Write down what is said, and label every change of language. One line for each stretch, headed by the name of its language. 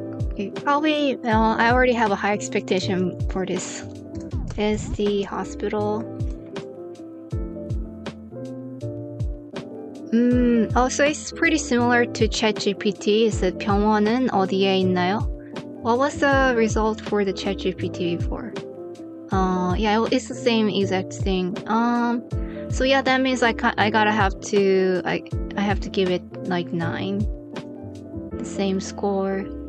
English: Okay, probably I already have a high expectation for this. Is the hospital. Also it's pretty similar to ChatGPT. Is that
Korean: 병원은 어디에 있나요?
English: What was the result for the ChatGPT before? Yeah, it's the same exact thing. So yeah, that means I have to give it like 9. The same score.